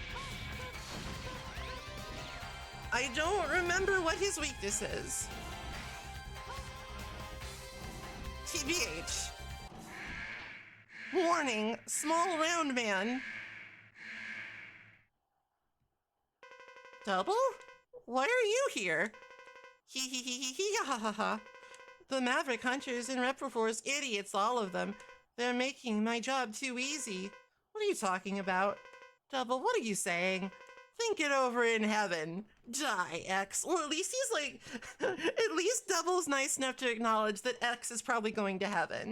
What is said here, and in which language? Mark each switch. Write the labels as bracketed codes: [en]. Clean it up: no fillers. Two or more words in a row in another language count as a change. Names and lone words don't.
[en] I don't remember what his weakness is. TBH. Warning, small round man. Double? Why are you here? Hee hee hee hee hee ha ha ha. The Maverick Hunters and Reproforce idiots, all of them. They're making my job too easy. What are you talking about? Double, what are you saying? Think it over in heaven. Die, X. Well, at least he's like, at least Double's nice enough to acknowledge that X is probably going to heaven.